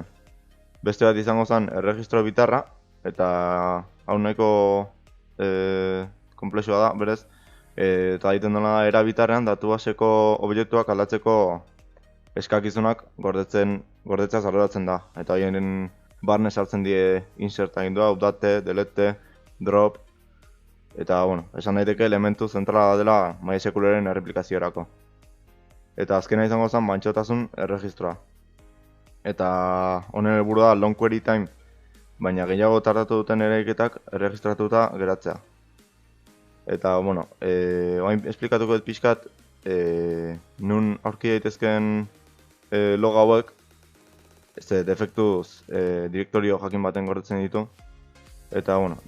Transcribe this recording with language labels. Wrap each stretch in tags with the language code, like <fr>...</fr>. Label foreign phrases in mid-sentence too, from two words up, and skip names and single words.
<eu>Beste bat izango zen erregistro bitarra, eta hau nahiko konplexua da, berez, eta egiten dena da era bitarrean datu baseko objektuak aldatzeko eskakizunak gordetzea zarduratzen da. Eta horien barne sartzen die insert agindua,</eu> <en>update, delete, drop,</en> <eu>eta esan daiteke elementu zentrala dela MySQL-eren erreplikaziorako. Eta azkena izango zen mantxotasun erregistroa. Eta honen helburua da</eu> <en>long query time,</en> <eu>baina gehiago tardatu duten eraiketak erregistratuta geratzea. Eta, orain esplikatuko dut pixkat nun aurki daitezkeen log hauek, defektuz direktorio jakin baten gordetzen ditu.</eu>